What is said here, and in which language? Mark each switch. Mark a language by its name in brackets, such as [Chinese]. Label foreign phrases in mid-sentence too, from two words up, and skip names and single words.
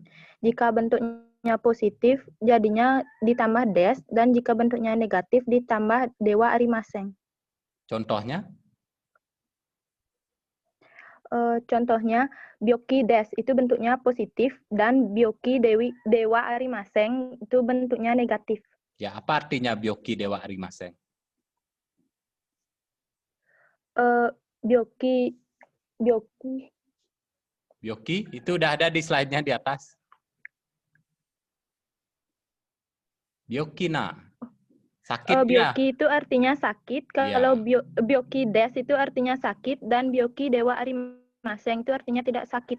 [Indonesian] Jika bentuknya positif, jadinya ditambah des, dan jika bentuknya negatif, ditambah [Japanese] ではありません. [Indonesian] Contohnya? Contohnya, [Japanese] 病気です [Indonesian] itu bentuknya positif, dan [Japanese] 病気ではありません [Indonesian] itu bentuknya negatif. Ya, apa artinya [Japanese] 病気ではありません? [Indonesian] Byoki itu udah ada di slide-nya di atas. Byokina. Sakit ya? Byoki itu artinya sakit. Kalau [Japanese] 病気です [Indonesian] itu artinya sakit, dan [Japanese] 病気ではありません [Indonesian] itu artinya tidak sakit.